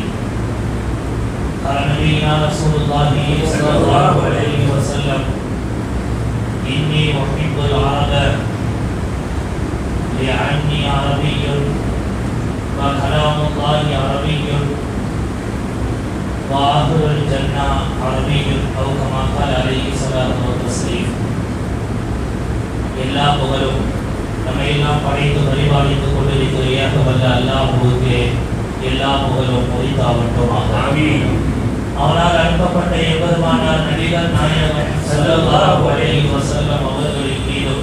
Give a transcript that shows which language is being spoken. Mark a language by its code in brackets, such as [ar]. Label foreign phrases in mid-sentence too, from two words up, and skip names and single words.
[ar] قال نبينا رسول الله صلى الله عليه وسلم إني أحب العرب لأني عربي وكلام الله عربي وآخر الجنة عربي أو كما قال عليه الصلاة والتسليم. [ta] எல்லா புகழும் நம்ம எல்லாம் படைத்து பரிபாலித்துக் கொண்டிருக்கிற ஏகவல்ல அல்லாஹ்வுக்கே எல்லா புகழும் உரித்தாகட்டும். ஆமீன். அவரால் அனுப்பப்பட்ட எம்பெருமானார் நபிகள் நாயகம் [ar] صلى الله عليه وسلم [ta] அவர்களின் மீதும்